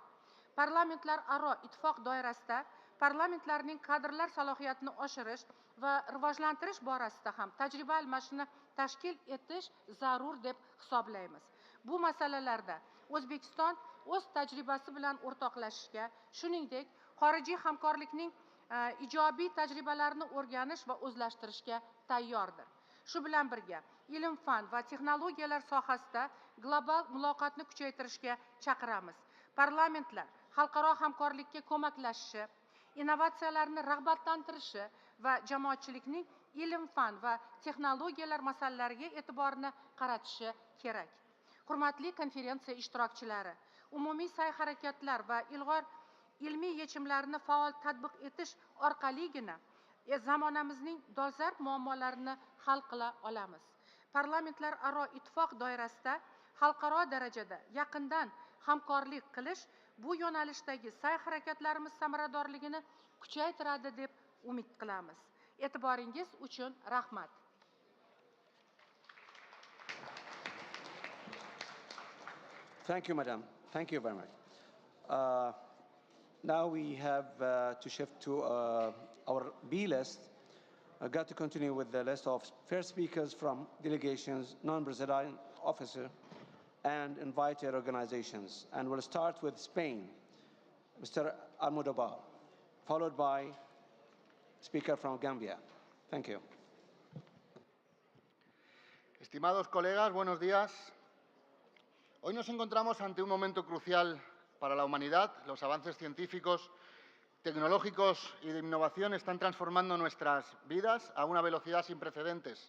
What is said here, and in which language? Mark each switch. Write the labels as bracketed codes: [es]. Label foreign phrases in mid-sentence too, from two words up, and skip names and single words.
[uz] Parlamentlar aro ittifoq doirasida parlamentlarning kadrlar salohiyatini oshirish va rivojlantirish borasida ham tajriba almashishni tashkil etish zarur deb hisoblaymiz. Bu masalalarda O'zbekiston o'z tajribasi bilan o'rtoqlashishga, shuningdek, xorijiy hamkorlikning ijobiy tajribalarini o'rganish va o'zlashtirishga tayyordir. Shu bilan birga, ilm fan va texnologiyalar sohasida global muloqotni kuchaytirishga chaqiramiz. Parlamentlar xalqaro hamkorlikka ko'maklashishi, innovatsiyalarni rag'batlantirishi va jamoatchilikning ilm fan va texnologiyalar masalalariga e'tiborini qaratishi kerak. Hurmatli konferensiya ishtirokchilari, umumiy sa'y-harakatlar va ilg'or ilmiy yechimlarni faol tatbiq etish orqaligina zamonamizning dolzarb muammolarini hal qila olamiz. Parlamentlar aro ittifoq doirasida xalqaro darajada yaqindan hamkorlik qilish bu yo'nalishdagi sa'y-harakatlarimiz samaradorligini kuchaytiradi deb umid qilamiz. E'tiboringiz uchun rahmat. [en] Thank you, Madam. Thank you very much. Now we have to shift to our B list. I've got to continue with the list of first speakers from delegations, non-presiding officer, and invited organizations. And we'll start with Spain, Mr. Almodovar, followed by speaker from Gambia. Thank you. [es] Estimados colegas, buenos días. Hoy nos encontramos ante un momento crucial para la humanidad. Los avances científicos, tecnológicos y de innovación están transformando nuestras vidas a una velocidad sin precedentes.